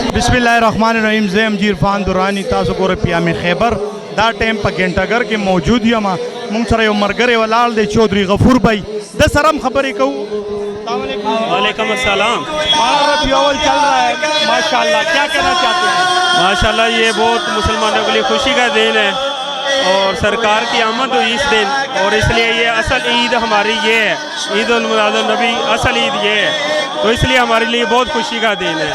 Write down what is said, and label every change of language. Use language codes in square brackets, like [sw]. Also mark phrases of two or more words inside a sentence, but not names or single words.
[ar] بسم اللہ الرحمن الرحیم. [ps] زیم جیرفان درانی تاسو ګوره پیام خیبر دا ټیم په ګنټګر کې موجود یم. مونږ سره یو مرګری ولاړ دی چودھری غفور بھائی، د سره هم خبرې کوو. [ar] السلام علیکم. وعلیکم السلام. [ur] ربیع الاول چل رہا ہے ماشاءاللہ، کیا کہنا چاہتے ہیں؟ ماشاءاللہ یہ بہت مسلمانوں کے لیے خوشی کا دن ہے اور سرکار کی آمد ہوئی اس دن، اور اس لیے یہ اصل عید ہماری یہ ہے، عید المیلاد النبی اصل عید یہ ہے، تو اس لیے ہمارے لیے بہت خوشی کا دن ہے.